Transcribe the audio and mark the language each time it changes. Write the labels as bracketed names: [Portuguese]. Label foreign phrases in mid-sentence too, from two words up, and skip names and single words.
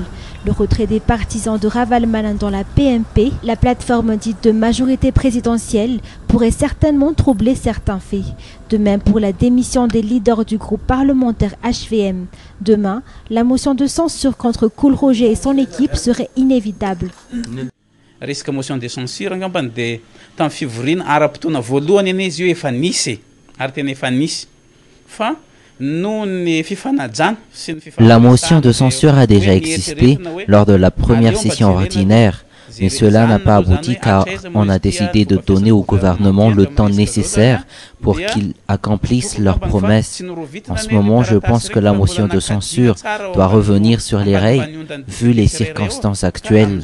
[French] Le retrait des partisans de Ravalmanen dans la PMP, la plateforme dite de majorité présidentielle, pourrait certainement troubler certains faits. De même pour la démission des leaders du groupe parlementaire HVM. Demain, la motion de censure contre Coolroger et son équipe serait inévitable. [Malagasy] Resaka [French] motion de censure [Malagasy] angambany dia tamin'ny fivoriana ara-potoana voalohany anie izy io efa nisy ary tena efa nisy fa noho ny fifanajana sy ny [French] La motion de censure a déjà existé lors de la première session ordinaire, mais cela n'a pas abouti car on a décidé de donner au gouvernement le temps nécessaire pour qu'ils accomplissent leurs promesses. En ce moment, je pense que la motion de censure doit revenir sur les rails vu les circonstances actuelles.